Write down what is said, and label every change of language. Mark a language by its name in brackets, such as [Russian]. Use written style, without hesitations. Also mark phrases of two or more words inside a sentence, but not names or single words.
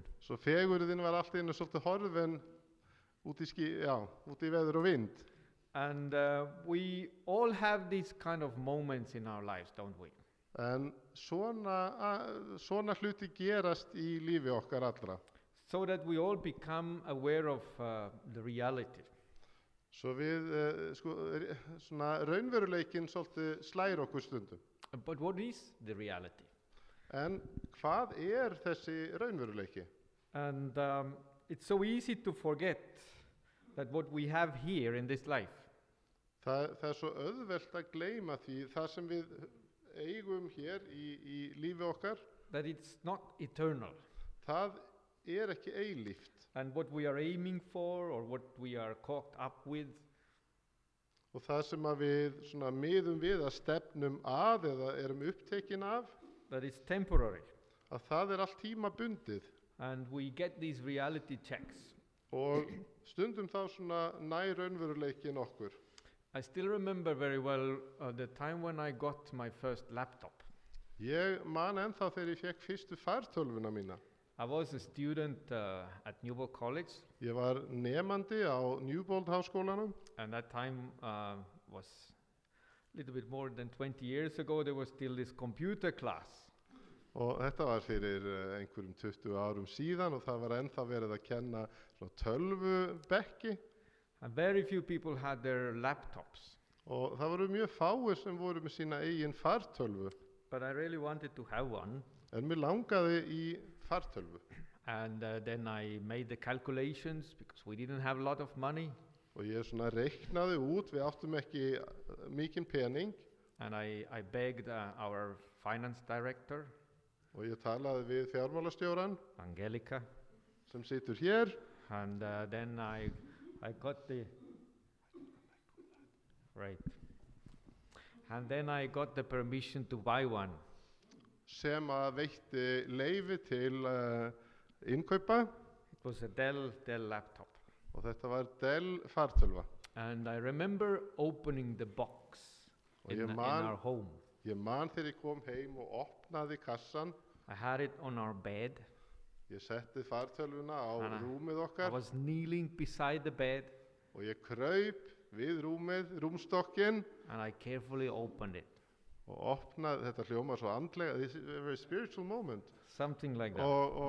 [Icelandic] svo fegurðin var allt í einu svolítið horfin út í veður og vind. [English] And we all have these kind of moments in our lives, don't we? [Icelandic] En svona hluti gerast í lífi okkar allra. [English] So that we all become aware of the reality. [Icelandic] Svo við, svona raunveruleikinn svolítið slær okkur stundum. [English] But what is the reality? [Icelandic] En hvað er þessi raunveruleiki? [English] And it's so easy to forget that what we have here in this life [Icelandic] Það er svo auðvelt að gleyma því það sem við eigum hér í lífi okkar, [English] that it's not eternal. [Icelandic] það er ekki eilíft. [English] And what we are aiming for or what we are caught up with, [Icelandic] Og það sem að við svona miðum við að stefnum að eða erum upptekin af, [English] that is temporary. [Icelandic] að það er allt tímabundið. [English] And we get these reality checks. [Icelandic] Og stundum þá svona nær raunveruleikin okkur. [English] I still remember very well the time when I got my first laptop. [Icelandic] Ég man ennþá þegar ég fekk fyrstu fartölvuna mína. [English] I was a student at Newport College, [Icelandic] Ég var nemandi á Newbold háskólanum [English] and that time was a little bit more than 20 years ago. There was still this computer class. [Icelandic] og þetta var fyrir einhverjum 20 árum síðan og það var ennþá verið að kenna svona tölvubekki [English] And very few people had their laptops. [Icelandic] og það voru mjög fáir sem voru með sína eigin fartölvu [English] But I really wanted to have one. [Icelandic] en mér langaði í fartölvu [English] And then I made the calculations because we didn't have a lot of money. [Icelandic] og ég svona reiknaði út, við áttum ekki mikinn pening [English] And I begged our finance director, og ég talaði við fjármálastjóran Angelica, [Icelandic] sem situr hér [English] and then I got the right. And then I got the permission to buy one. [Icelandic] sem að veitti leyfi til innkaupa [English] It was a Dell laptop. [Icelandic] og þetta var Dell fartölva. [English] And I remember opening the box [Icelandic] Og [English] in [Icelandic] ég [English] our [Icelandic] man, [English] home. [Icelandic] ég man þegar ég kom heim og opnaði kassan, [English] I had it on our bed. [Icelandic] ég setti fartölvuna á Hanna, rúmið [English] I [Icelandic] okkar [English] was kneeling beside the bed [Icelandic] og ég kraup við rúmið, rúmstokkinn [English] and I carefully opened it. [Icelandic] og opnaði, þetta hljómar svo andlega, [English] this is a very spiritual moment Something like that. [Icelandic] og